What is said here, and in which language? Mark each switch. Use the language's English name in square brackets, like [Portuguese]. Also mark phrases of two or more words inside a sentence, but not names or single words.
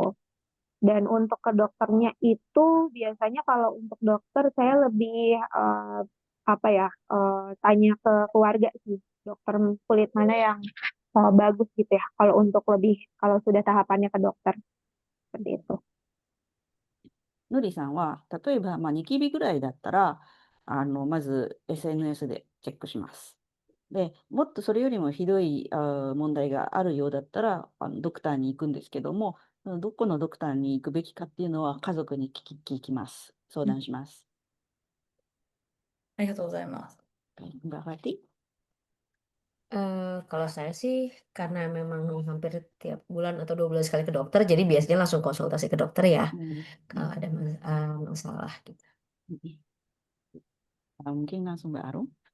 [Indonesian] Dan untuk ke dokternya itu biasanya kalau untuk dokter saya lebih apa ya tanya ke keluarga sih dokter kulit mana yang bagus gitu ya. Kalau untuk lebih kalau sudah tahapannya ke dokter seperti itu. [Japanese] のりさんは、例えば、ニキビぐらいだったら、まず SNS でチェックします。で、もっとそれよりもひどい問題があるようだったら、ドクターに行くんですけども、どこのドクターに行くべきかっていうのは家族に聞きます。相談します。ありがとうございます。 [Indonesian] Mbak Fatih? Kalau saya sih karena memang hampir tiap bulan atau 2 bulan sekali ke dokter, jadi biasanya langsung konsultasi ke dokter ya kalau ada masalah gitu. Mungkin langsung Mbak Arum.